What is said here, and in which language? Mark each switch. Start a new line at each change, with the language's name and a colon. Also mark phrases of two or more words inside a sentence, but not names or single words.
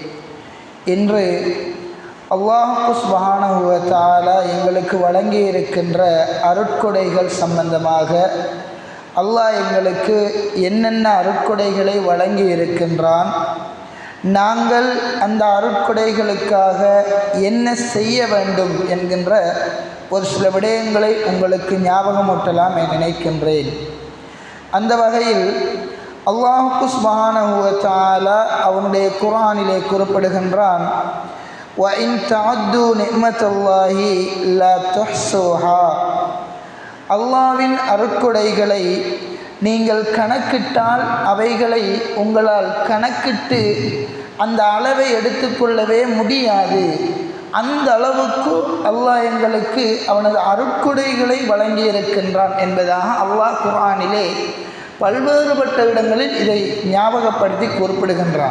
Tamil: இன்று
Arabic: الله سبحانه وتعالى
Tamil: எங்களுக்கு வழங்கி இருக்கின்ற அருட்கொடைகள் சம்பந்தமாக அல்லாஹ் எங்களுக்கு என்னென்ன அருட்கொடைகளை வழங்கி இருக்கின்றான், நாங்கள் அந்த அருட்கொடைகளுக்காக என்ன செய்ய வேண்டும் என்கின்ற ஒரு சில விடயங்களை உங்களுக்கு ஞாபகமூட்டலாம் என நினைக்கின்றேன். அந்த வகையில்
Arabic: الله سبحانه وتعالى
Tamil: அவனுடைய குர்ஆனிலே குறிப்பிடுகின்றான்,
Arabic: وَإِن تَعُدُّوا نِعْمَةَ اللَّهِ لَا تُحْصُوهَا.
Tamil: அல்லாஹ்வின் அருட்கொடைகளை நீங்கள் கணக்கிட்டால் அவைகளை உங்களால் கணக்கிட்டு அந்த அளவை எடுத்துக்கொள்ளவே முடியாது. அந்த அளவுக்கு அல்லாஹ் எங்களுக்கு அவனது அருட்கொடைகளை வழங்கியிருக்கின்றான் என்பதாக அல்லாஹ் குர்ஆனிலே பல்வேறுபட்ட இடங்களில் இதை ஞாபகப்படுத்தி குறிப்பிடுகின்றான்.